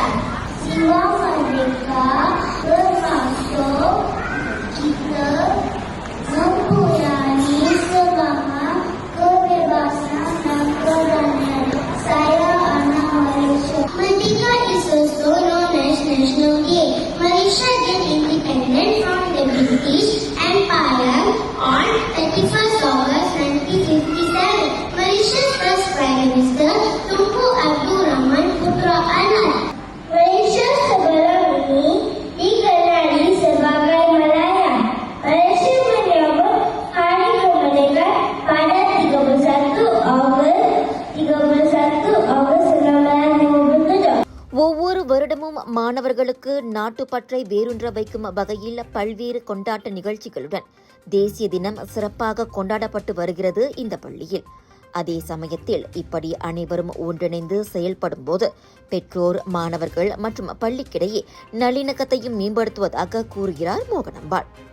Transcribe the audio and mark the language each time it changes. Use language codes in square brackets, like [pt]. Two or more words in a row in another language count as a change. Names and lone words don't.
[ms] Jiwa merdeka bermaksud kita mempunyai semangat kebebasan dan keberanian. Saya anak Malaysia. [en] Merdeka is also known as National Day. Malaysia get independent from the British Empire on 31st August 1957. Malaysia's first Prime Minister Tunku Abdul Rahman Putra Anwar. [ms] Malaysia sebelum ini dikenali sebagai Malaya. Malaysia menyambut Hari Kemerdekaan pada 31 Ogos 1957. [ta] ஒவ்வொரு வருடமும் மாணவர்களுக்கு நாட்டுப்பற்றை வேரூன்ற வைக்கும் வகையில் பல்வேறு கொண்டாட்ட நிகழ்ச்சிகளுடன் தேசிய தினம் சிறப்பாக கொண்டாடப்பட்டு வருகிறது இந்த பள்ளியில். அதே சமயத்தில் இப்படி அனைவரும் ஒன்றிணைந்து செயல்படும் போது பெற்றோர், மாணவர்கள் மற்றும் பள்ளிக்கிடையே நல்லிணக்கத்தையும் மேம்படுத்துவதாக கூறுகிறார் மோகனம்பாள்.